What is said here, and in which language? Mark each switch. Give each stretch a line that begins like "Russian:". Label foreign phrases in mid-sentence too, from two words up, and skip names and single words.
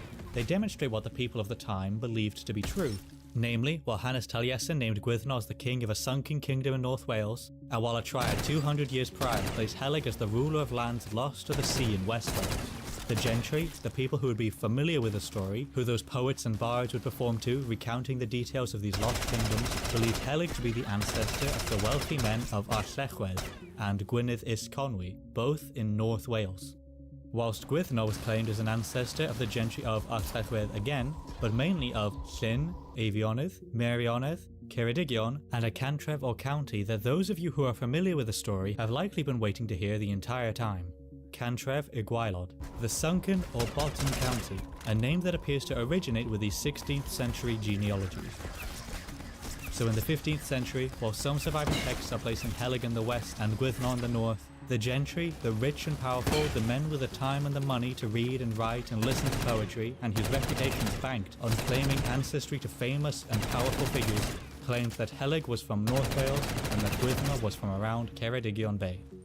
English: They demonstrate what the people of the time believed to be true. Namely, while Hanes Taliesin named Gwyddno as the king of a sunken kingdom in North Wales, and while a triad 200 years prior placed Helig as the ruler of lands lost to the sea in West Wales, the gentry, the people who would be familiar with the story, who those poets and bards would perform to, recounting the details of these lost kingdoms, believed Helig to be the ancestor of the wealthy men of Arllechwedd and Gwynedd Ys Conwy, both in North Wales. Whilst Gwyddno was claimed as an ancestor of the gentry of Arllechwedd again, but mainly of Llyn, Eifionydd, Meirionnydd, Ceredigion, and a cantref or county that those of you who are familiar with the story have likely been waiting to hear the entire time. Cantref y Gwaelod, the sunken or bottom county, a name that appears to originate with the 16th century genealogies. So in the 15th century, while some surviving texts are placing Helig in the west and Gwyddno in the north, the gentry, the rich and powerful, the men with the time and the money to read and write and listen to poetry, and whose reputations banked on claiming ancestry to famous and powerful figures, claimed that Helig was from North Wales and that Gwyddno was from around Ceredigion Bay.